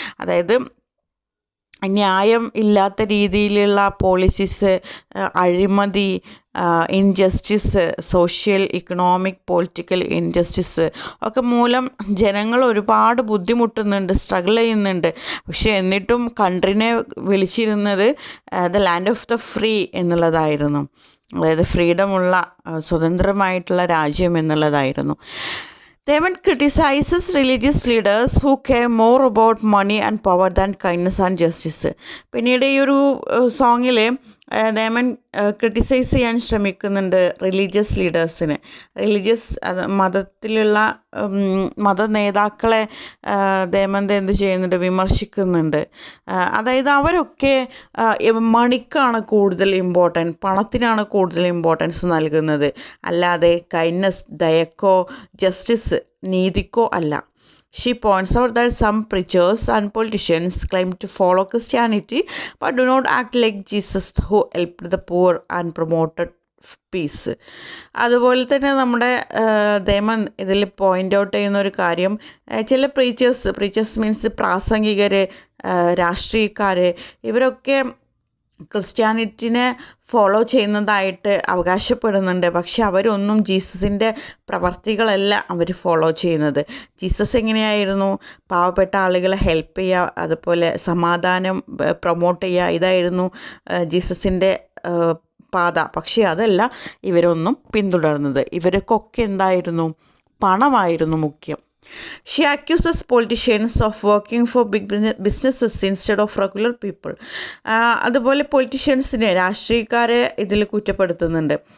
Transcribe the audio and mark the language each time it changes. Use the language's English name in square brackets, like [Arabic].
[Malayalam] അതായത് ന്യായം ഇല്ലാത്ത രീതിയിലുള്ള പോളിസീസ്, അഴിമതി, injustice, social, economic, political injustice ഒക്കെ മൂലം ജനങ്ങൾ ഒരുപാട് ബുദ്ധിമുട്ടുന്നുണ്ട്, സ്ട്രഗിൾ ചെയ്യുന്നുണ്ട്. പക്ഷേ എന്നിട്ടും കൺട്രീനെ വിളിച്ചിരുന്നത് the land of the free എന്നുള്ളതായിരുന്നു, അതായത് ഫ്രീഡമുള്ള, സ്വതന്ത്രമായിട്ടുള്ള രാജ്യം എന്നുള്ളതായിരുന്നു. [English] Diamond criticizes religious leaders who care more about money and power than kindness and justice. [Malayalam] പിന്നീട് ഈ ഒരു സോങ്ങിൽ ഡയമണ്ട് ക്രിട്ടിസൈസ് ചെയ്യാൻ ശ്രമിക്കുന്നുണ്ട് റിലീജിയസ് ലീഡേഴ്സിനെ. മതത്തിലുള്ള മത നേതാക്കളെ ഡയമണ്ട് എന്ത് ചെയ്യുന്നുണ്ട്, വിമർശിക്കുന്നുണ്ട്. അതായത് അവരൊക്കെ മണിക്കാണ് കൂടുതൽ ഇമ്പോർട്ടൻറ്റ്, പണത്തിനാണ് കൂടുതൽ ഇമ്പോർട്ടൻസ് നൽകുന്നത്, അല്ലാതെ കൈൻഡ്നസ്, ദയക്കോ ജസ്റ്റിസ്, നീതിക്കോ അല്ല. [English] She points out that some preachers and politicians claim to follow Christianity but do not act like Jesus, who helped the poor and promoted peace. [Malayalam] അതുപോലെ തന്നെ നമ്മുടെ ദേമൻ ഇതിൽ പോയിൻ്റ് ഔട്ട് ചെയ്യുന്ന ഒരു കാര്യം, ചില പ്രീച്ചേഴ്സ് മീൻസ് പ്രാസംഗികർ, രാഷ്ട്രീയക്കാർ, ഇവരൊക്കെ ക്രിസ്ത്യാനിറ്റിനെ ഫോളോ ചെയ്യുന്നതായിട്ട് അവകാശപ്പെടുന്നുണ്ട്. പക്ഷെ അവരൊന്നും ജീസസിൻ്റെ പ്രവർത്തികളല്ല അവർ ഫോളോ ചെയ്യുന്നത്. ജീസസ് എങ്ങനെയായിരുന്നു? പാവപ്പെട്ട ആളുകളെ ഹെൽപ്പ് ചെയ്യുക, അതുപോലെ സമാധാനം പ്രൊമോട്ട് ചെയ്യുക, ഇതായിരുന്നു ജീസസിൻ്റെ പാത. പക്ഷേ അതല്ല ഇവരൊന്നും പിന്തുടർന്നത്. ഇവർക്കൊക്കെ എന്തായിരുന്നു? പണമായിരുന്നു മുഖ്യം. [English] She accuses politicians of working for big businesses instead of regular people. [Malayalam] അതുപോലെ പൊളിറ്റീഷ്യൻസിനെ, രാഷ്ട്രീയക്കാരെ ഇതിൽ കുറ്റപ്പെടുത്തുന്നുണ്ട്.